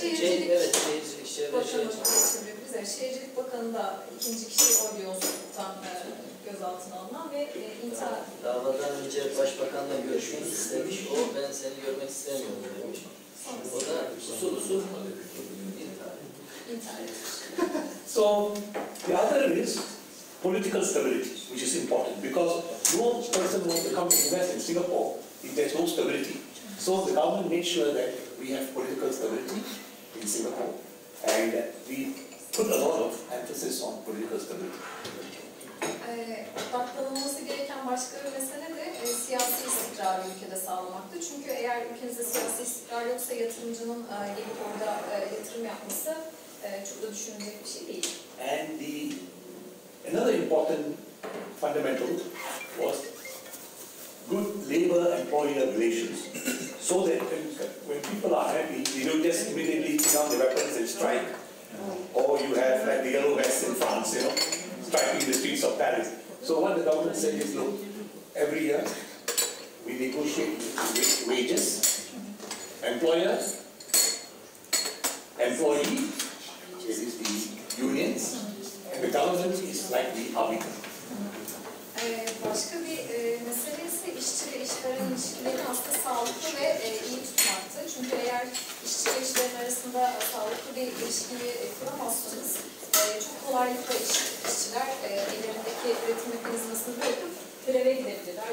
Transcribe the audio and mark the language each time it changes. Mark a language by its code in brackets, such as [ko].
[tr] Şehircilik, Çevre Bakanı Şehircilik. geçebiliriz. Şehircilik Bakanı da ikinci kişi oy yolsuzluktan gözaltına alınan ve intihar. Davadan önce Başbakan'la görüşmek istemiş. O ben seni görmek istemiyorum demiş. O da usul intihar etmiş. [en] So the other is political stability, which is important because no person wants to come to invest in Singapore if there's no stability. So the government made sure that we have political stability in Singapore, and we put a lot of emphasis on political stability. [tr] Odaklanılması gereken başka bir mesele de siyasi istikrarı ülkede sağlamaktı. Çünkü eğer ülkenizde siyasi istikrar yoksa yatırımcının gelip orada yatırım yapması çok da düşünülecek bir şey değil. [en] And another important fundamental was good labor-employer relations, so that when people are happy, they don't just immediately put down their weapons and strike, or you have like the yellow vests in France, striking the streets of Paris. So what the government said is, look, every year we negotiate wages, employer, employee, this is the unions, and the government is like the arbiter. [tr] Başka bir mesele ise işçi ve işveren ilişkilerini aslında sağlıklı ve iyi tutmaktı. Çünkü eğer işçi ve işveren arasında sağlıklı bir ilişkiyi kuramazsanız çok kolaylıkla işçiler ellerindeki üretim mekanizmasını bırakıp greve gidebilirler.